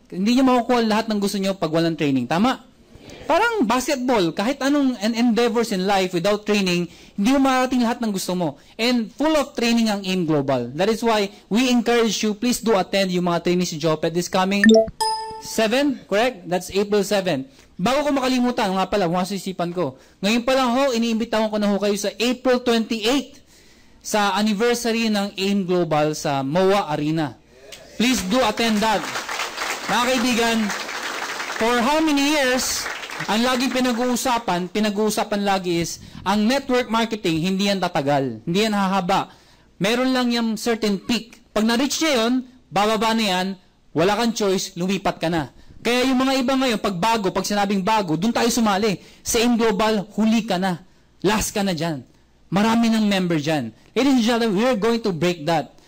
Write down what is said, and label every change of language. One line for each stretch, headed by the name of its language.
Filipino: Hindi nyo makukuha lahat ng gusto nyo pag walang training. Tama? Parang basketball. Kahit anong
English: endeavors in life without training,
Filipino: hindi mo marating lahat ng gusto mo.
English: And full of training ang AIM Global. That is why we encourage you, please do attend
Filipino: yung mga
English: trainings si Jopet this coming 7, correct? That's April 7.
Filipino: Bago ko makalimutan, nga pala, masisipan ko. Ngayon pa lang ho, iniimbitahan ko na ho kayo sa April 28 sa anniversary ng AIM Global sa MOA Arena.
English: Please do attend that.
Filipino: Mga kaibigan,
English: for how many years,
Filipino: ang laging pinag-uusapan lagi is, ang network marketing, hindi yan tatagal. Hindi yan hahaba. Meron lang yung certain peak. Pag na-reach niya yun, bababa na yan, wala kang choice, lumipat ka na. Kaya yung mga iba ngayon, pag sinabing bago, dun tayo sumali. Sa AIM Global, huli ka na. Last ka na dyan. Marami ng member dyan.
English: Ladies and gentlemen, we are going to break that.